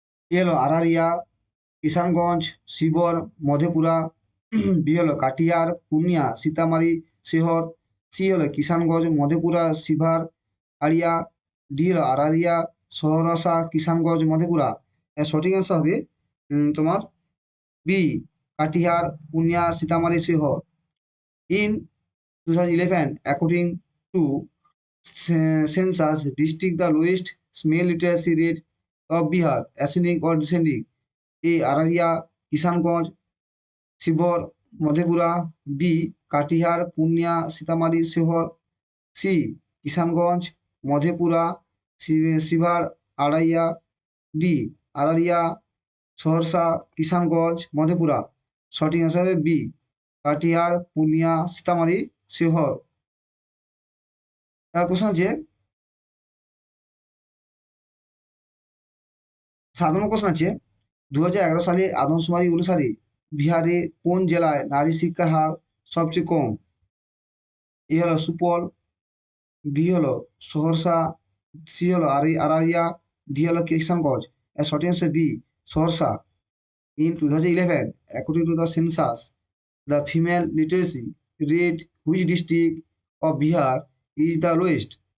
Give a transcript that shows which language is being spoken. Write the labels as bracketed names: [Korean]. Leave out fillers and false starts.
[Bangla] এ হলো আরারিয়া, কিষানগঞ্জ, শিবর, মধেপুরা, বি হলো কাটিয়ার, পূর্ণিয়া, সীতামারি, শিহর, সি হলো কিষানগঞ্জ, মধেপুরা, শিভার, আরিয়া, ডি হলো আরারিয়া, সহরসা, কিষানগঞ্জ, মধেপুরা। এর সঠিক অ্যান্সার হবে তোমার B Katihar, Purnia, Sitamarhi, শিহর। [English] In 2011, according to census district, the lowest male literacy rate of Bihar, ascending or descending? A. Araria, Kishanganj, Sibor, Madhepura, B. Katihar, Purnia, Sitamarhi, Sehor, C. Kishanganj, Madhepura, Sibhar, Araria, D. [Bangla] Araria, Saharsa, Kishanganj, Madhepura. সঠিক answer হবে B Katihar, Purnia, Sitamarhi, শিহর। তার question আছে 7 নম্বর question আছে, 2011 সালে আদমশুমারি অনুসারে বিহারে কোন জেলায় নারী শিক্ষার হার সবচেয়ে কম? এ হলো সুপল, বি হলো সহরসা, সি হলো আরারিয়া, ডি হলো কিষানগঞ্জ। এর সঠিক answer B Saharsa. [English] In 2011, according to the census, the female literacy rate which district of Bihar is the lowest?